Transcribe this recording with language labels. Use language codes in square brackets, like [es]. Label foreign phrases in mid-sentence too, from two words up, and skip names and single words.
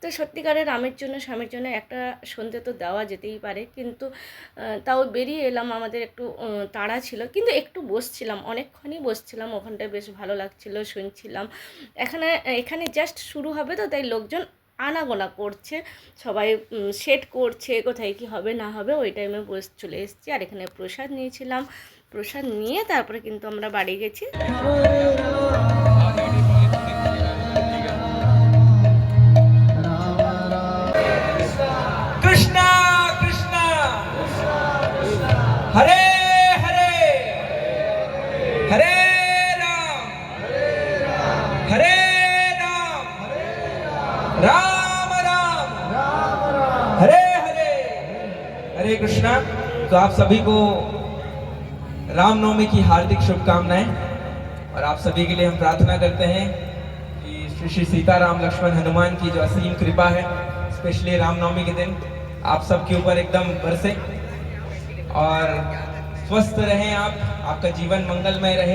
[bn] তো সত্যিকারের রামের জন্য স্বামীর জন্য একটা সন্ধে তো দেওয়া যেতেই পারে, কিন্তু তাও বেরিয়ে এলাম, আমাদের একটু তাড়া ছিল, কিন্তু একটু বসছিলাম, অনেকক্ষণই বসছিলাম ওখানটায়, বেশ ভালো লাগছিল, শুনছিলাম। এখানে এখানে জাস্ট শুরু হবে তো, তাই লোকজন আনাগোনা করছে, সবাই সেট করছে কোথায় কি হবে না হবে, ওই টাইমে চলে এসেছি। আর এখানে প্রসাদ নিয়েছিলাম, প্রসাদ নিয়ে তারপরে কিন্তু আমরা বাড়ি গেছি। [sa] कृष्णा कृष्णा हरे हरे हरे राम हरे राम राम राम हरे हरे हरे कृष्णा। [hi] तो आप सभी को रामनवमी की हार्दिक शुभकामनाएं, और आप सभी के लिए हम प्रार्थना करते हैं कि श्री श्री सीताराम लक्ष्मण हनुमान की जो असीम कृपा है स्पेशली रामनवमी के दिन आप सबके ऊपर एकदम बरसे, और स्वस्थ रहें आप, आपका जीवन मंगलमय रहे।